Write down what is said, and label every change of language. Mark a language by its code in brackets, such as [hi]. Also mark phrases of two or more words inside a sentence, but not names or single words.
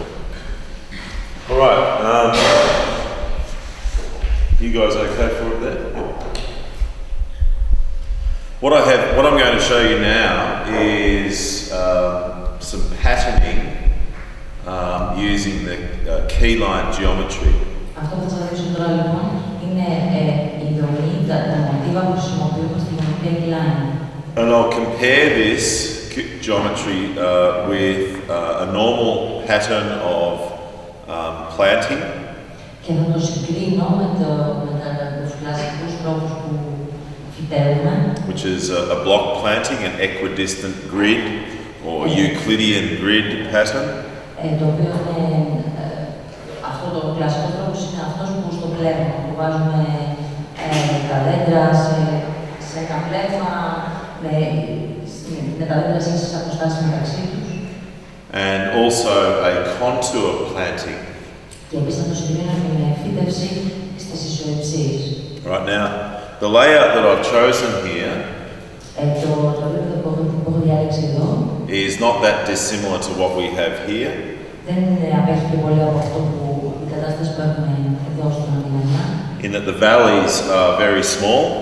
[en] All right, you guys okay for it there? What I'm going to show you now is some patterning using the key line geometry. [el] Αυτό που θα σας δείξω τώρα λοιπόν είναι η δομή, τα μοτίβα που χρησιμοποιούμε στη γεωμετρία [en] key line. And I'll compare this geometry with a normal pattern of planting. [el] Και θα το συγκρίνω με τους κλασικούς τρόπους που φυτεύουμε. [en] Which is a block planting, an equidistant grid or Euclidean grid pattern. [el] Το οποίο είναι αυτό το κλασικό τρόπος είναι αυτός που στο πλέγμα, που βάζουμε τα δέντρα σε ένα πλέγμα με τα δέντρα σε ίσες αποστάσεις μεταξύ τους. [en] And also a contour planting. [el] Και επίσης θα το συγκρίνω και με φύτευση στις ισοεψίες. [en] Right now, the layout that I've chosen here is not that dissimilar to what we have here. In that the valleys are very small.